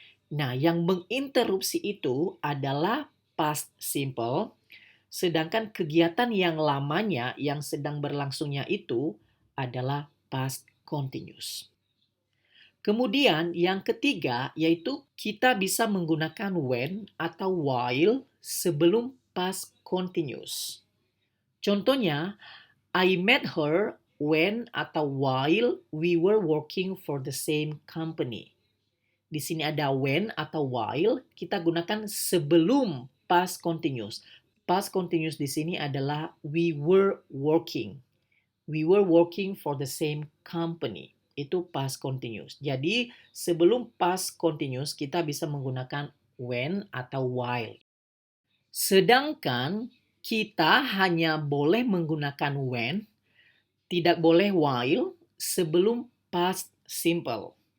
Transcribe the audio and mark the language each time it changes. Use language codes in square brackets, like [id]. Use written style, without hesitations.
[id] Nah, yang menginterupsi itu adalah past simple, sedangkan kegiatan yang lamanya yang sedang berlangsungnya itu adalah past continuous. Kemudian yang ketiga yaitu kita bisa menggunakan when atau while sebelum past continuous. [en] Contohnya, I met her when atau while we were working for the same company. [id] Di sini ada when atau while, kita gunakan sebelum past continuous. Past continuous di sini adalah [en] we were working. We were working for the same company. [id] Itu past continuous. Jadi sebelum past continuous kita bisa menggunakan when atau while. Sedangkan kita hanya boleh menggunakan when, tidak boleh while sebelum past simple.